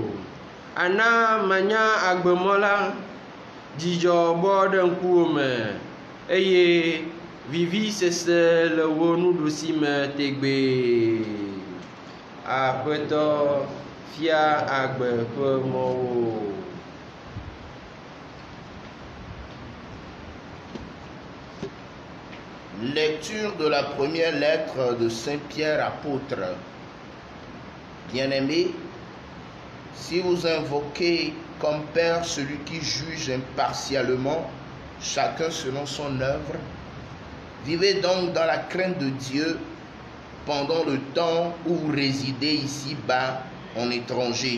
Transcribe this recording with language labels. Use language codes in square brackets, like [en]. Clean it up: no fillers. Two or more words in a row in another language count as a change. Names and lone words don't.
[ee] Ana manya agbemɔ la. Dzidzɔ bɔ ɖe ŋkuwo me eye vivi sese le wo nuɖusime tegbe. Aƒetɔ fia agbe ƒe mɔwo. [fr] Lecture de la première lettre de Saint Pierre apôtre. Bien-aimés, si vous invoquez comme Père celui qui juge impartialement, chacun selon son œuvre, vivez donc dans la crainte de Dieu pendant le temps où vous résidez ici-bas en étranger.